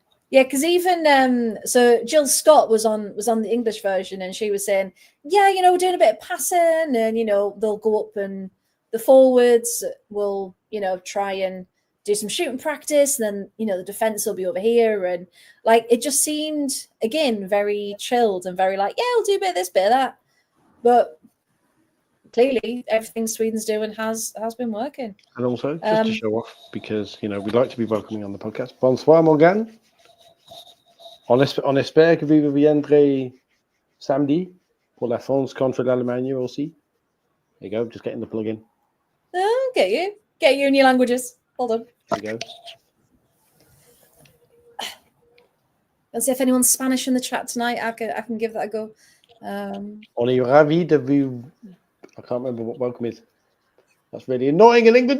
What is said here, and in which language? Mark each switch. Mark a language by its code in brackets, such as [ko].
[en] Yeah, because even so, Jill Scott was on the English version, and she was saying, "Yeah, we're doing a bit of passing, and they'll go up, and the forwards will try and do some shooting practice, and then the defense will be over here, and like it just seemed again very chilled and very like, yeah, we'll do a bit of this, bit of that, but clearly everything Sweden's doing has been working." And also, just to show off, because we'd like to be welcoming on the podcast. [fr] Bonsoir, Morgan. On espère que vous reviendrez samedi pour la France contre l'Allemagne aussi. [en] There you go, just getting the plug in. Oh, get you in your languages. Hold on. There you go. Let's see if anyone's Spanish in the chat tonight. I can give that a go. [fr] On est ravi de vous. [en] I can't remember what welcome is. That's really annoying in England.